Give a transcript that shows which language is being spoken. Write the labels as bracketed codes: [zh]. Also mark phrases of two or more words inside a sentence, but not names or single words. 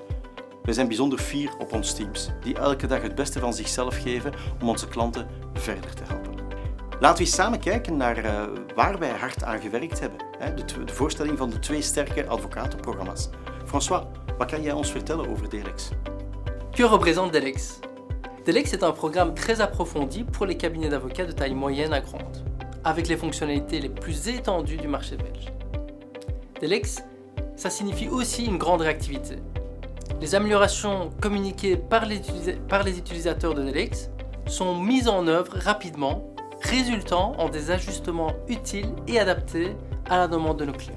[nl] Wij zijn bijzonder fier op ons teams, die elke dag het beste van zichzelf geven om onze klanten verder te helpen. Laten we eens samen kijken naar waar wij hard aan gewerkt hebben. De voorstelling van de 2 sterke advocatenprogramma's. François, wat kan jij ons vertellen over Delex? [fr] Que représente Delex? Delex est un programme très approfondi pour les cabinets d'avocats de taille moyenne à grande, avec les fonctionnalités les plus étendues du marché belge. Delex, ça signifie aussi une grande réactivité. Les améliorations communiquées par les utilisateurs de Delex sont mises en œuvre rapidement, résultant en des ajustements utiles et adaptés à la demande de nos clients.